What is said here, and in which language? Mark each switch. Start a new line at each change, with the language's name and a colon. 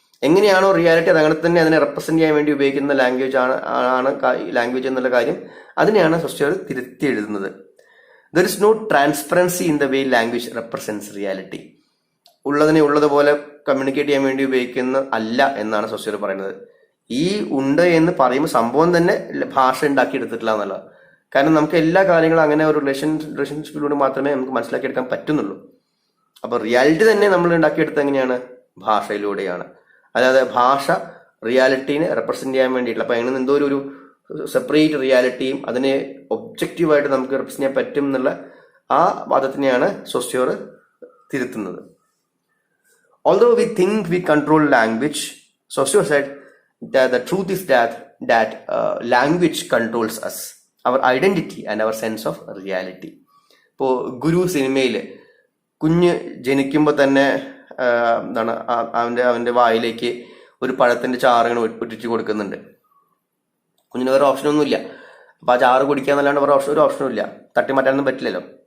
Malayalam: എങ്ങനെയാണോ റിയാലിറ്റി അത് അങ്ങനെ തന്നെ അതിനെ റെപ്രസെന്റ് ചെയ്യാൻ വേണ്ടി ഉപയോഗിക്കുന്ന ലാംഗ്വേജ് ആണ് ലാംഗ്വേജ് എന്നുള്ള കാര്യം, അതിനെയാണ് സോസ്യോർ തിരുത്തി എഴുതുന്നത്.
English: There is no transparency in the way language represents reality.
Malayalam: ഉള്ളതിനെ ഉള്ളതുപോലെ കമ്മ്യൂണിക്കേറ്റ് ചെയ്യാൻ വേണ്ടി ഉപയോഗിക്കുന്ന അല്ല എന്നാണ് സോസ്യോർ പറയുന്നത്. ഈ ഉണ്ട് എന്ന് പറയുമ്പോൾ സംഭവം തന്നെ ഭാഷ ഉണ്ടാക്കിയെടുത്തിട്ടില്ല എന്നുള്ളത്. കാരണം നമുക്ക് എല്ലാ കാര്യങ്ങളും അങ്ങനെ ഒരു റിലേഷൻഷിപ്പിലൂടെ മാത്രമേ നമുക്ക് മനസ്സിലാക്കിയെടുക്കാൻ പറ്റുന്നുള്ളൂ. അപ്പൊ റിയാലിറ്റി തന്നെ നമ്മൾ ഉണ്ടാക്കിയെടുത്തത് എങ്ങനെയാണ്? ഭാഷയിലൂടെയാണ്. അതായത് ഭാഷ റിയാലിറ്റീനെ റെപ്രസെന്റ് ചെയ്യാൻ വേണ്ടിയിട്ടില്ല. അപ്പൊ അങ്ങനെ എന്തോ ഒരു സെപ്പറേറ്റ് റിയാലിറ്റിയും അതിനെ ഒബ്ജക്റ്റീവായിട്ട് നമുക്ക് റെപ്രസെന്റ് ചെയ്യാൻ പറ്റും എന്നുള്ള ആ വാദത്തിനെയാണ് സോസ്യോർ തിരുത്തുന്നത്.
English: Although we think we control language, Saussure said that the truth is that language controls us, our identity and our sense of reality.
Malayalam: ഇപ്പോൾ ഗുരു സിനിമയിൽ കുഞ്ഞ് ജനിക്കുമ്പോൾ തന്നെ എന്താണ് അവന്റെ വായിലേക്ക് ഒരു പഴത്തിന്റെ ചാറുകൾ പൊട്ടിച്ചു കൊടുക്കുന്നുണ്ട്. കുഞ്ഞിന് വേറെ ഓപ്ഷനൊന്നുമില്ല. അപ്പൊ ആ ചാറ് കുടിക്കാന്നല്ലാണ്ട് വേറെ ഒരു ഓപ്ഷനും ഇല്ല. തട്ടി മാറ്റാനൊന്നും പറ്റില്ലല്ലോ.